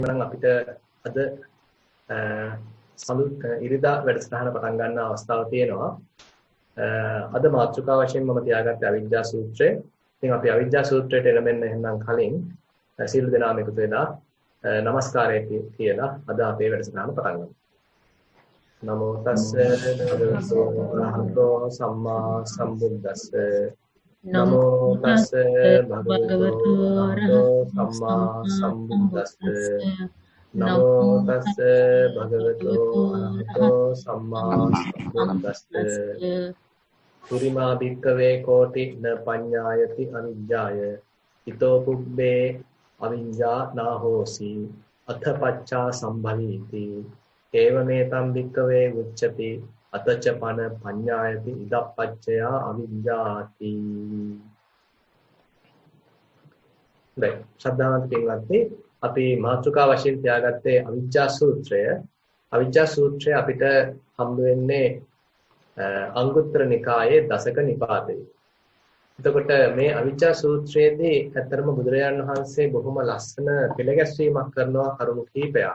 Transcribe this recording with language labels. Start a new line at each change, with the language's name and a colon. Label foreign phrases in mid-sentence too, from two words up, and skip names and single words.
Sinhala: එහෙනම් අපිට අද ඉරිදා වැඩසටහන පටන් ගන්න අවස්ථාව තියෙනවා. අද මාතෘකාව වශයෙන් මම තියාගත්තේ අවිජ්ජා සූත්‍රය. ඉතින් අපි අවිජ්ජා සූත්‍රයට එළඹෙන්න එහෙනම් කලින් සියලු දෙනාම එකතු වෙලා নমස්කාරය කියලා අද අපේ වැඩසටහන පටන් ගමු.
Pali: නමෝ තස්ස භගවතු අරහතෝ සම්මා සම්බුද්දස්ස නමෝ තස්ස භගවතු අරහතෝ සම්මා සම්බුද්දස්ස නමෝ තස්ස භගවතු අරහතෝ සම්මා සම්බුද්දස්ස පුරිමා භික්ඛවේ කෝටි න පඤ්ඤායති අවිජ්ජාය ඊතෝ පුබ්බේ අවිජ්ජා නාහෝසි අත්ථ පච්චා සම්භවීති ඒවමේතම් භික්ඛවේ උච්චති අතච්ච පන පඤ්ඤායති ඉදප්පච්චයා අවිජ්ජාති.
Sinhala: දැන් ශ්‍රද්ධාවන්ත පින්වත්නි, අපි මාතෘකා වශයෙන් තියාගත්තේ අවිජ්ජා සූත්‍රය. අවිජ්ජා සූත්‍රය අපිට හම්බ වෙන්නේ අංගුත්තර නිකායේ දසක නිපාතේ. එතකොට මේ අවිජ්ජා සූත්‍රයේදී ඇත්තරම බුදුරජාණන් වහන්සේ බොහොම ලස්සන පෙළගැස්වීමක් කරනවා කරුණු කිහිපයක්.